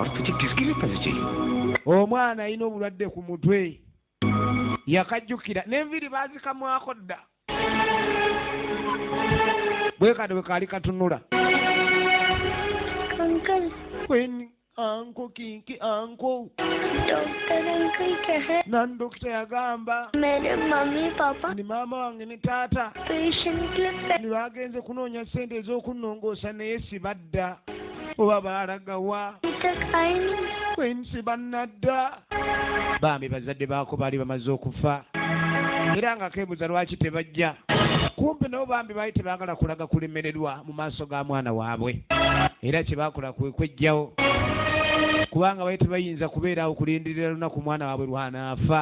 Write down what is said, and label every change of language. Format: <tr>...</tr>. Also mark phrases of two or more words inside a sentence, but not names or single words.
<lg>Omwana alina obulwadde ku mutwe, yakajjukira n'enviri baazikamwako dda, bwe kati bwe kaali katunula. Anko kinki anko</lg> <en>doctor uncle</en> <hi>क्या है</hi> <lg>nan dokita yagamba</lg> <hi>मेरे मम्मी पापा</hi> <lg>ni maama wange ne taata</lg> <hi>पेशेंट के लिए</hi> <lg>bagenze kunoonya ssente ez'okunnongoosa naye sibadda oba baalagawa</lg> <hi>तक आई नहीं</hi> <lg>kweni sibannadda. Bambi bazadde baako baali bamaze okufa era nga keebuuza lwaki tebajja. Kumpi nabo bambi baali tebaagala kulaga kulemererwa mu maaso ga mwana waabwe, era kye baakola kwe kwejjawo, kubanga baali tebayinza kubeerawo kulindirira lunaku mwana waabwe lwanaafa.</lg>